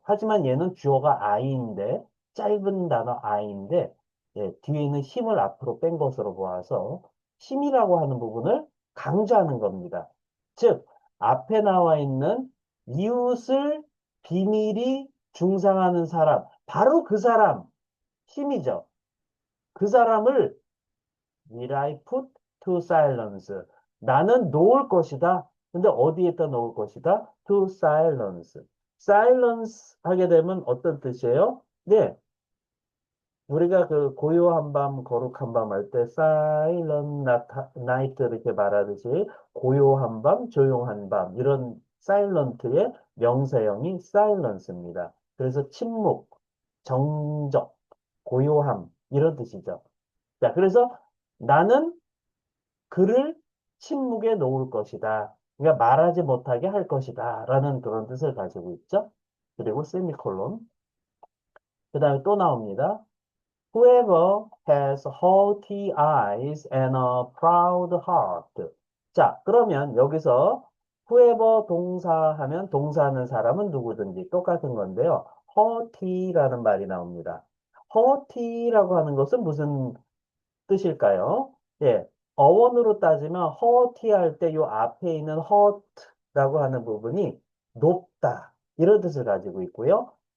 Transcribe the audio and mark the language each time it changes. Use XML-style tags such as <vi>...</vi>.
<ko>하지만 얘는 주어가 I인데 짧은 단어 I인데 예, 뒤에 있는 힘을 앞으로 뺀 것으로 보아서 힘이라고 하는 부분을 강조하는 겁니다. 즉 앞에 나와 있는 이웃을 비밀이 중상하는 사람, 바로 그 사람, 힘이죠. 그 사람을</ko> <en>will I put to silence.</en> <ko>나는 놓을 것이다. 근데 어디에다 놓을 것이다?</ko> <en>to silence.</en> <ko>silence 하게 되면 어떤 뜻이에요? 네. 우리가 그 고요한 밤, 거룩한 밤 할 때</ko> <en>silent night</en> <ko>이렇게 말하듯이 고요한 밤, 조용한 밤 이런 silent의 명사형이 silence입니다. 그래서 침묵, 정적, 고요함 이런 뜻이죠. 자, 그래서 나는 그를 침묵에 놓을 것이다. 그러니까 말하지 못하게 할 것이다. 라는 그런 뜻을 가지고 있죠. 그리고 세미콜론. 그 다음에 또 나옵니다.</ko> <en>Whoever has haughty eyes and a proud heart.</en> <ko>자, 그러면 여기서 whoever 동사하면 동사하는 사람은 누구든지 똑같은 건데요. haughty라는 말이 나옵니다. haughty라고 하는 것은 무슨 뜻일까요? 예, 어원으로 따지면 haughty할 때 요 앞에 있는 haught라고 하는 부분이 높다 이런 뜻을 가지고 있고요.</ko>